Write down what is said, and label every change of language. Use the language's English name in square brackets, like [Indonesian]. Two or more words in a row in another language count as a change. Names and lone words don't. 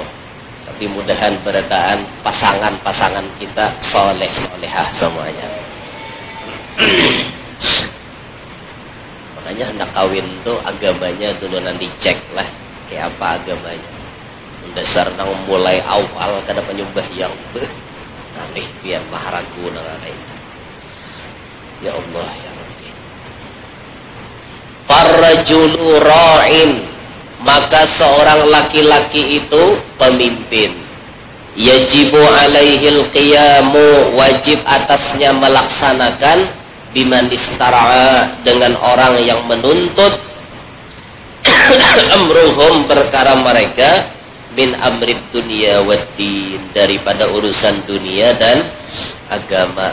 [Banjar] Tapi mudahan berataan pasangan-pasangan kita soleh-solehah semuanya. [Indonesian] Makanya hendak kawin tuh agamanya dulu nanti cek lah kayak apa agamanya. [Banjar] Dasar nang mulai awal kada penyembah yang kalih pian maharagu nang itu. [Arabic] يا الله يا ربي. فالرجل راع, [Indonesian] maka seorang laki-laki itu pemimpin. [Arabic] يجب عليه القيام, [Indonesian] wajib atasnya melaksanakan [Arabic] بمن استرعى, [Indonesian] dengan orang yang menuntut amruhum, perkara mereka, [Arabic] من أمر الدنيا والدين, [Indonesian] daripada urusan dunia dan agama.